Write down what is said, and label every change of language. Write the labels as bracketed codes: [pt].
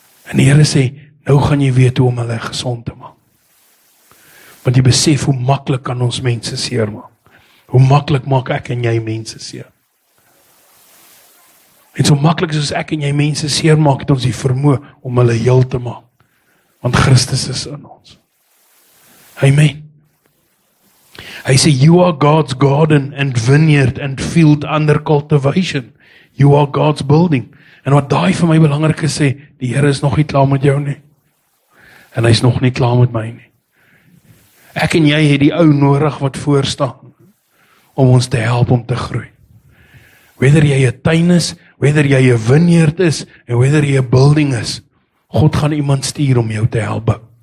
[af] En die Here sê, nou gaan jy weet hoe om hulle gesond te maak. Want jy besef hoe maklik kan ons mense seer maak. Hoe maklik maak ek en jy mense seer. En so maklik soos ek en jy mense seer maak, het ons die vermoë om hulle heel te maak. Want Christus is in ons. Amen. [en] Hy sê, you are God's garden and vineyard and field under cultivation. You are God's building. [af] En wat daai vir my belangrik is sê, die Here is nog nie klaar met jou nie. En hy is nog nie klaar met my nie. Ek en jy het die ou nodig wat voor staan, om ons te help om te groei. Whether jy 'n tuin is, whether jy 'n vineyard is, en whether jy 'n building is, God gaan iemand stuur om jou te help bou.